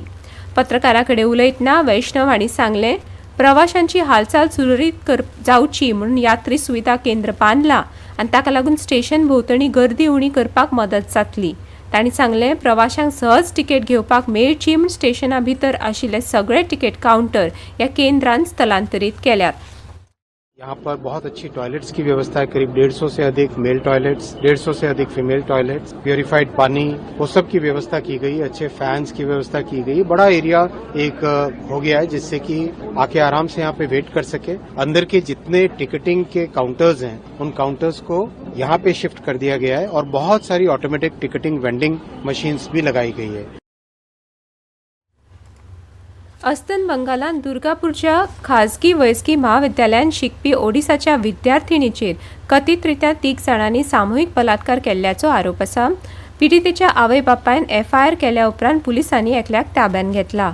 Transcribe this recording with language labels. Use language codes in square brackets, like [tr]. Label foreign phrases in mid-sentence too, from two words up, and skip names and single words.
[kok] पत्रकारां कडेन उलयतना वैष्णव हांणी सांगलें, प्रवाशांची हालचाल सुरळीत जावची म्हणून यात्री सुविधा केंद्र बांदलां आनी ताका लागून स्टेशन भोंवतणी गर्दी उणी करपाक मदत जातली। तांणी सांगलें, प्रवाशांक सहज तिकेट घेवपाक मेळची म्हूण स्टेशना भितर आशिल्ले सगळे तिकेट काउंटर ह्या केंद्रांत स्थलांतरीत केल्यात। [hi] यहाँ पर बहुत अच्छी टॉयलेट्स की व्यवस्था है, करीब 150 से अधिक [en] male toilets, [hi] 150 से अधिक [en] female toilets, [hi] प्योरीफाइड पानी, वो सब की व्यवस्था की गई, अच्छे फैंस की व्यवस्था की गई। बड़ा एरिया एक हो गया है जिससे कि आके आराम से यहाँ पे वेट कर सके। अंदर के जितने टिकटिंग के काउंटर्स हैं उन काउंटर्स को यहाँ पे शिफ्ट कर दिया गया है और बहुत सारी [en] automatic ticketing vending machines [hi] भी लगाई गई है। [kok] अस्तंत बंगालांत दुर्गापूरच्या खाजगी वैजकी महाविद्यालयांत शिकपी ओडिसाच्या विद्यार्थिनीचेर कथीतरित्या 3 जाणांनी सामुहीक बलात्कार केल्ल्याचो आरोप आसा। पिडितेच्या आवय बापायन एफआयआर केल्या उपरांत पुलिसांनी एकल्याक ताब्यात घेतला।